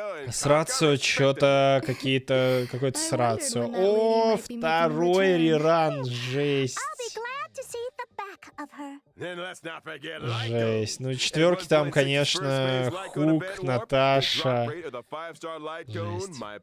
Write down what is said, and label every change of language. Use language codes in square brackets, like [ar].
[ru] С Рацио что-то какой-то с Рацио. О, второй реран. Жесть. [en] I'll be glad to see the back of her. Then let's not forget LEGO. [ru] Жесть. Ну, четверки там, конечно, Хук, Наташа. Жесть.